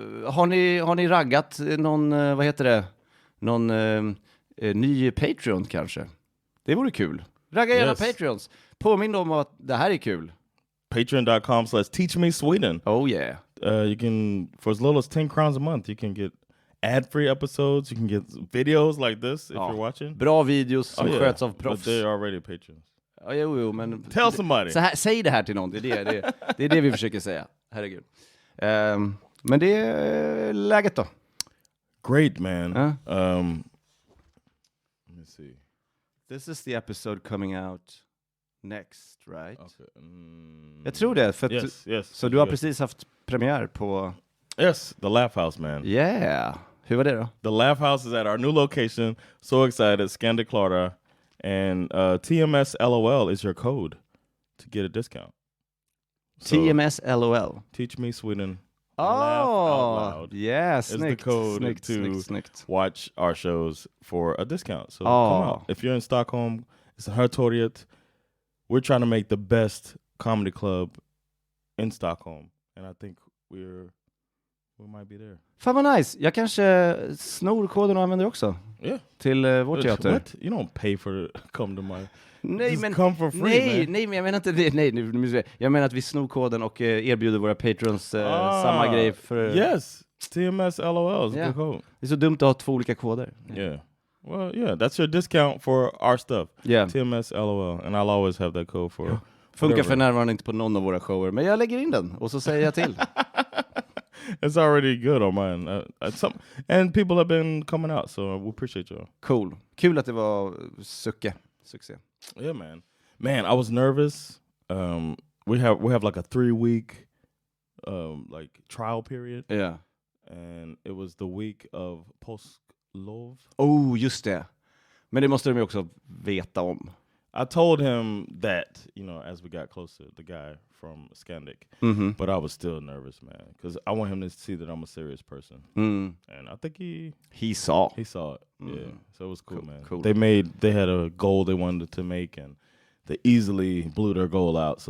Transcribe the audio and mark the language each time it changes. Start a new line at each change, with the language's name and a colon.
Swedish: Har ni raggat någon, vad heter det? Någon ny Patreon kanske? Det vore kul. Ragga gärna Patreons. Påminn om att det här är kul.
English: Patreon.com/teachmesweden. Oh yeah. You can, for as little as 10 crowns a month, you can get ad-free episodes. You can get videos like this if you're watching.
Swedish: Bra videos som sköts av proffs.
English: But they're already patrons.
Swedish: Ja, jo, men...
English: Tell somebody.
Swedish: Så här, säg det här till någon. Det är det vi försöker säga. Herregud. Men det är läget då.
English: Great, man. Let me see. This is the episode coming out next, right? Okay.
Swedish: Jag tror det. För
English: yes.
Swedish: Så du har precis haft premiär på...
English: Yes, the Laugh House, man.
Swedish: Yeah. Hur var det då?
English: The Laugh House is at our new location. So excited. Skanda Clara. And TMS LOL is your code to get a discount. So, TMS LOL. Teach Me Sweden. Laugh out loud. Yeah, is the code
Swedish: snyggt.
English: Watch our shows for a discount. So come out. If you're in Stockholm, it's Hötorget. We're trying to make the best comedy club in Stockholm. And I think we might be there.
Swedish: Fan vad nice. Jag kanske snor koden och använder också.
English: Yeah.
Swedish: Till vår teater.
English: What? You don't pay for come to my...
Swedish: Nej, men
English: come for free,
Swedish: nej, men jag menar inte det. Nej, jag menar att vi snor koden och erbjuder våra patrons samma grej för...
English: Yes. TMS LOL is the code.
Swedish: Det är så dumt att ha två olika koder.
English: Yeah. Well, yeah, that's your discount for our stuff. Yeah. TMS LOL. And I'll always have that code for...
Swedish: Funkar för närvarande inte på någon av våra shower, men jag lägger in den och så säger jag till.
English: It's already good on mine. And people have been coming out, so we appreciate you.
Swedish: Cool. Kul att det var succé.
English: Yeah, man, I was nervous. We have like a 3-week like trial period. Yeah. And it was the week of påsklov.
Swedish: Oh, just det. Men det måste de ju också veta om.
English: I told him that, as we got closer, the guy from Scandic. Mm-hmm. But I was still nervous, man, because I want him to see that I'm a serious person. Mm. And I think he saw it. Yeah, so it was cool, man. Cool. They had a goal they wanted to make, and they easily blew their goal out.